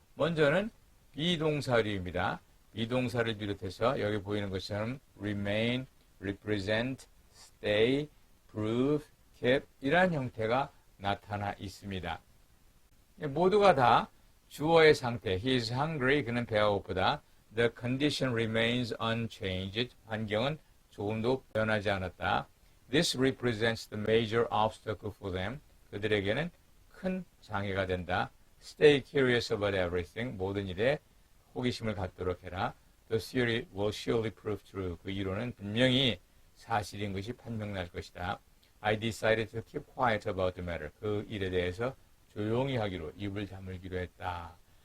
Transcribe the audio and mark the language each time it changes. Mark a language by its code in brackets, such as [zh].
[ko] 먼저는 비동사류입니다. 비동사를 비롯해서 여기 보이는 것처럼 remain, represent, stay, prove, keep 이러한 형태가 나타나 있습니다. 모두가 다 주어의 상태, [en] he is hungry, [ko] 그는 배가 고프다. [en] The condition remains unchanged, [ko] 환경은 조금도 변하지 않았다. [en] This represents the major obstacle for them, [ko] 그들에게는 큰 장애가 된다. [en] Stay curious about everything, [ko] 모든 일에 호기심을 갖도록 해라. [en] The theory will surely prove true, [ko] 그 이론은 분명히 사실인 것이 판명날 것이다. [en] I decided to keep quiet about the matter, [ko] 그 일에 대해서 조용히 하기로 입을 다물기로 했다.